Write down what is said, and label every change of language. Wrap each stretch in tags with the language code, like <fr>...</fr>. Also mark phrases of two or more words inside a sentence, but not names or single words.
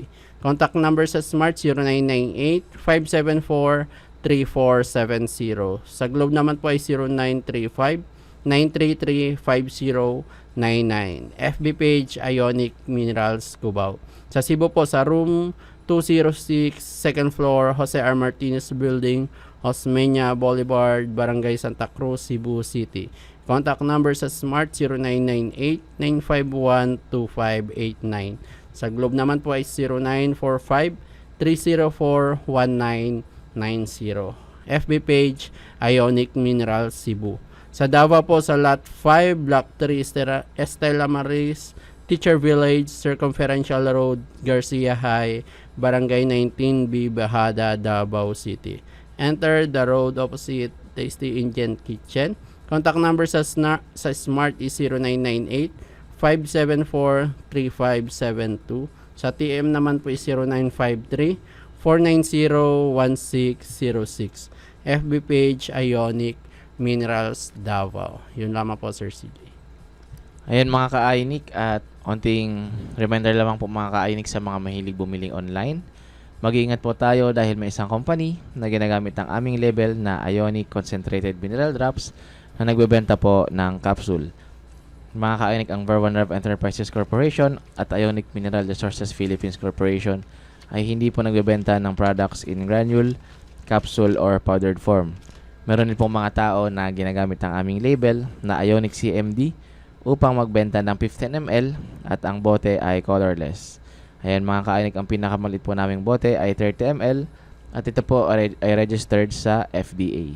<en>Contact number</en> <tl>sa Smart 0998-574-3470. Sa Globe naman po ay 0935-933-5099.</tl> <en>FB page</en> <tl>Ionic Minerals, Cubao. Sa Cebu po, sa room 206, second floor, Jose R. Martinez Building, Osmeña Boulevard, Barangay Santa Cruz, Cebu City.</tl> <en>Contact number</en> <tl>sa Smart 0998-951-2589. Sa Globe naman po ay 0945-304-1990.</tl> <en>FB page</en> <tl>Ionic Minerals Cebu. Sa Davao po, sa Lot 5, Block 3, Estela Maris, Teacher Village, Circumferential Road, Garcia High, Barangay 19B, Bahada, Davao City.</tl> <en>Enter the road opposite Tasty Indian Kitchen. Contact number</en> <tl>sa Smart is 0998-574-3572. Sa TM naman po is 0953-490-1606.</tl> <en>FB page</en> <tl>Ionic Minerals Davao. Yun lamang po, Sir CJ. Ayan mga ka-Ionic, at onting reminder lamang po mga ka-Ionic sa mga mahilig bumili online. Mag-iingat po tayo dahil may isang company na ginagamit ang aming label na Ionic Concentrated Mineral Drops na nagbebenta po ng capsule. Mga ka-Ionic, ang Ver1 Rev Enterprises Corporation at Ionic Mineral Resources Philippines Corporation ay hindi po nagbebenta ng</tl> <en>products in granule, capsule, or powdered form.</en> <tl>Meron din pong mga tao na ginagamit ang aming label na Ionic CMD upang magbenta ng 15 ml at ang bote ay colorless. Ayan mga ka-Ionic, ang pinakamaliit po naming bote ay 30 ml at ito po ay registered sa FDA.</tl>